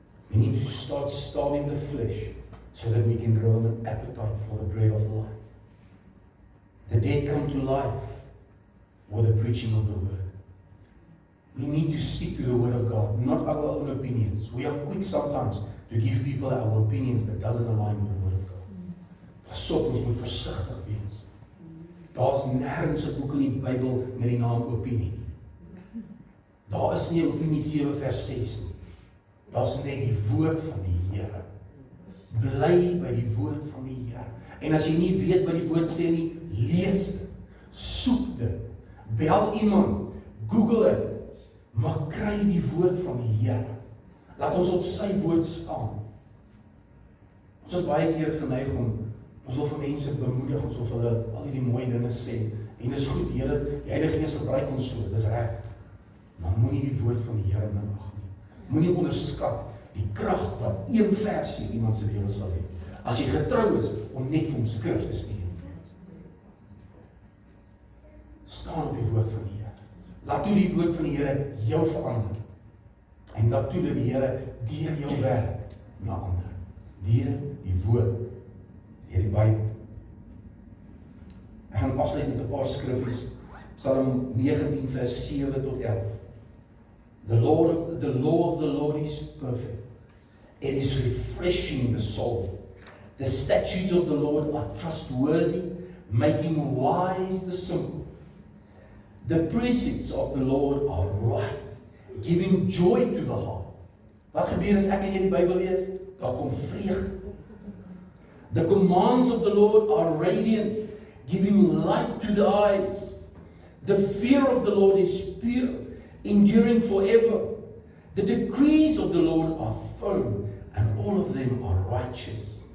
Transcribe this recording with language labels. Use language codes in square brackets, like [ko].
[en] We need to start starving the flesh so that we can grow an appetite for the bread of life. The dead come to life with the preaching of the Word. We need to stick to the Word of God, not our own opinions. We are quick sometimes to give people our opinions that doesn't align with the Word of God. [af] Pas op, ons moet versigtig wees. Daar's nêrens 'n boek in die Bybel met die naam opinie. Daar is nie Opinie 7 vers 6 nie. Daar's net die woord van die Here. Bly by die woord van die Here. En as jy nie weet wat die woord sê nie, lees dit. Soek dit. Bel iemand. Google dit. Maar kry die woord van die Here. Laat ons op sy woord staan. Ons is baie keer geneig om ons wil vir mense bemoedig, ons wil hulle al die mooi dinge sê. En dis goed, die Heilige Gees gebruik ons so, dis reg. Maar moenie die woord van die Here minag nie. Moenie onderskat die krag van een versie in iemand se lewe sal hê. As jy getrou is om net vir hom skrif te stuur. Staan op die woord van die Here. Laat toe die woord van die Here jou verander. En laat toe dat die Here deur jou werk na ander. Deur die woord. Deur die Bybel. Ek gaan afsluit met 'n paar skriffies. Psalm 19 vers 7 tot 11. [en] The law of the Lord is perfect. It is refreshing the soul. The statutes of the Lord are trustworthy, making wise the simple. The precepts of the Lord are right, giving joy to the heart. [af] Wat gebeur as ek en jy die Bybel lees? Daar kom vreugde. [en] The commands of the Lord are radiant, giving light to the eyes. The fear of the Lord is pure, enduring forever. The decrees of the Lord are firm, and all of them are righteous.